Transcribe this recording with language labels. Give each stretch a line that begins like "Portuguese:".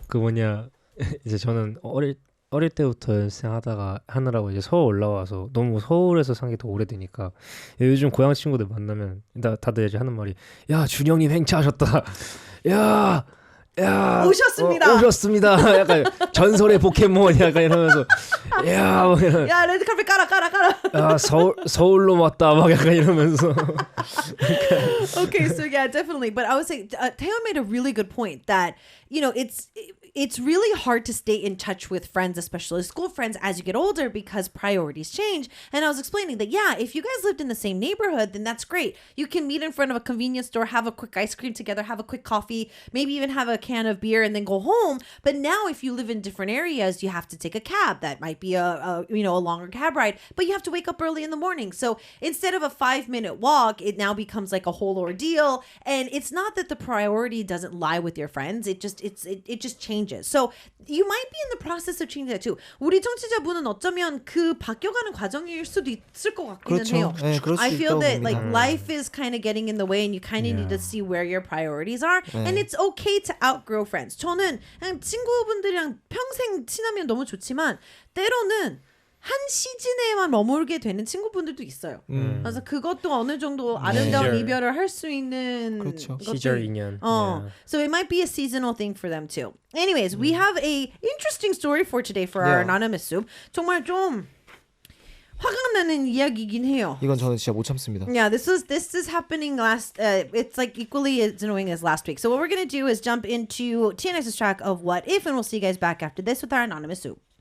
Korean: 그 뭐냐 이제 저는 어릴 때부터 연습하다가 하느라고 이제 서울 올라와서 너무 서울에서 산 게 더 오래되니까 요즘 고향 친구들 만나면 다들 이제 하는 말이 야 준영님 행차하셨다. 야 오셨습니다. 오셨습니다. 약간 전설의 포켓몬 약간 이러면서 뭐 이런, 야 레드카펫 깔아. 야 서울로 왔다 막 약간 이러면서
English: Okay, so yeah, definitely. But I would say Teo made a really good point that it's really hard to stay in touch with friends, especially school friends, as you get older because priorities change. And I was explaining that if you guys lived in the same neighborhood, then that's great. You can meet in front of a convenience store, have a quick ice cream together, have a quick coffee, maybe even have a can of beer, and then go home. But now, if you live in different areas, you have to take a cab. That might be a longer cab ride, but you have to wake up early in the morning. So instead of a 5-minute walk, it now becomes like a whole ordeal. And it's not that the priority doesn't lie with your friends. It just changes. So you might be in the process of changing that too.
Korean: 우리 청취자분은 어쩌면 그 바뀌어가는 과정일 수도 있을 것 같기는 그렇죠. 해요. 네, 그럴 수
English: I feel
Korean: 있다고
English: that like
Korean: 봅니다.
English: life is kind of getting in the way, and you kind of need to see where your priorities are. And it's okay to outgrow friends.
Korean: 저는 그냥 친구분들이랑 평생 친하면 너무 좋지만 때로는 한 시즌에만 머물게 되는 친구분들도 있어요. 그래서 그것도 어느 정도 아름다운 시절. 이별을 할 수 있는 그렇죠. 것도 시절 인연.
English: Oh, so it might be a seasonal thing for them too. Anyways, we have a interesting story for today for our Yeah. anonymous soup.
Korean: 정말 좀 화가 나는 이야기이긴 해요. 이건 저는 진짜 못 참습니다.
English: Yeah, this is happening last. It's like equally as annoying as last week. So what we're gonna do is jump into TNX's track of What If, and we'll see you guys back after this with our anonymous soup.